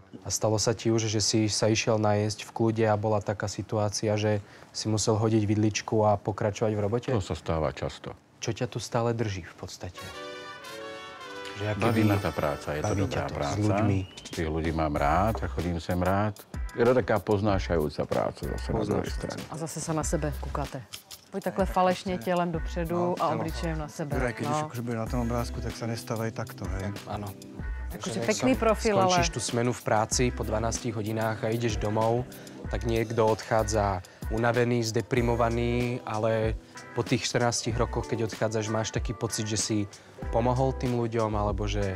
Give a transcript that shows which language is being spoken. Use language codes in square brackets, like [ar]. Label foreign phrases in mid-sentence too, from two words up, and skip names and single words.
[sk] A stalo sa ti už, že si sa išiel najesť v kľude a bola taká situácia, že si musel hodiť vidličku a pokračovať v robote? To sa stáva často. Čo ťa tu stále drží v podstate? Že Baví ma tá práca, je to dobrá práca. S ľuďmi. Tých ľudí mám rád a chodím sem rád. Je to taká poznášajúca práca zase na druhej strane. [cs] A zase sa na sebe koukáte. Pojď takhle falešně tělem dopředu a obličejem na sebe. [sk] Juraj, keď už akože bude na tom obrázku, tak sa nestávaj takto, hej. Áno. Akože pekný profil, ale... Skončíš tú smenu v práci po 12 hodinách a ideš domov, tak niekto odchádza unavený, zdeprimovaný, ale po tých 14 rokoch, keď odchádzaš, máš taký pocit, že si pomohol tým ľuďom, alebo že...